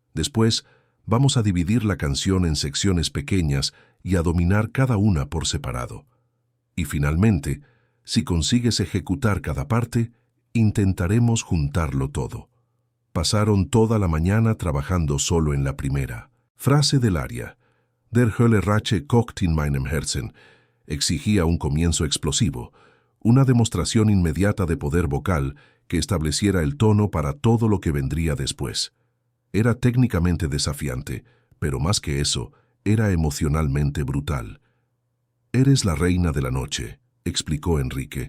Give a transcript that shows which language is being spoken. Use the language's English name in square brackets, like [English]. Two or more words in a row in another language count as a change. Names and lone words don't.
[Spanish] Después, Vamos a dividir la canción en secciones pequeñas y a dominar cada una por separado. Y finalmente, si consigues ejecutar cada parte, intentaremos juntarlo todo. Pasaron toda la mañana trabajando solo en la primera. Frase del aria. [German] Der Hölle Rache kocht in meinem Herzen. [Spanish] Exigía un comienzo explosivo, una demostración inmediata de poder vocal que estableciera el tono para todo lo que vendría después. Era técnicamente desafiante, pero más que eso, era emocionalmente brutal. «Eres la reina de la noche», explicó Enrique.